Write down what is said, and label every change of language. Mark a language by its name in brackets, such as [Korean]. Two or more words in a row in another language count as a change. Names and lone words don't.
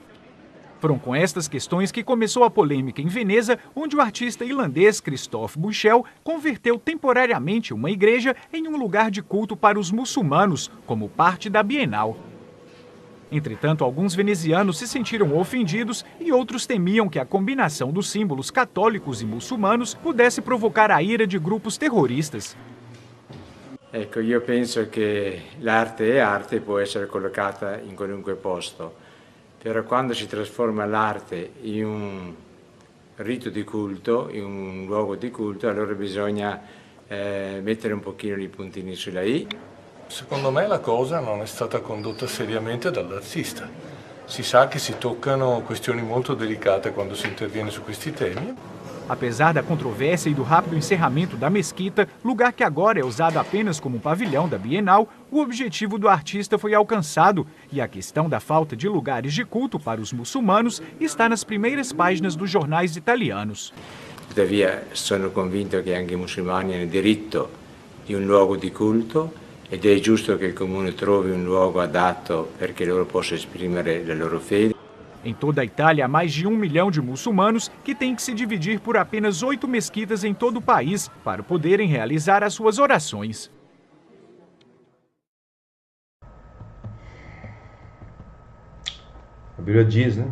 [Portuguese] Foram com estas questões que começou a polêmica em Veneza, onde o artista irlandês Christophe Buchel converteu temporariamente uma igreja em um lugar de culto para os muçulmanos, como parte da Bienal. Entretanto, alguns venezianos se sentiram ofendidos e outros temiam que a combinação dos símbolos católicos e muçulmanos pudesse provocar a ira de grupos terroristas. [Italian] Ecco, io penso che l'arte è arte e può essere collocata in qualunque posto, però quando si trasforma l'arte in un rito di culto, in un luogo di culto, allora bisogna mettere un pochino i puntini sulla I. Secondo me la cosa non è stata condotta seriamente dall'artista. Si sa che si toccano questioni molto delicate quando si interviene su questi temi. [Portuguese] Apesar da controvérsia e do rápido encerramento da mesquita, lugar que agora é usado apenas como pavilhão da Bienal, o objetivo do artista foi alcançado e a questão da falta de lugares de culto para os muçulmanos está nas primeiras páginas dos jornais italianos. [Italian] Tuttavia sono convinto che anche i musulmani hanno diritto di un luogo di culto ed è giusto che il comune trovi un luogo adatto perché loro possano esprimere la loro fede. [Portuguese] Em toda a Itália, há mais de 1 milhão de muçulmanos que têm que se dividir por apenas 8 mesquitas em todo o país para poderem realizar as suas orações. A Bíblia diz, né?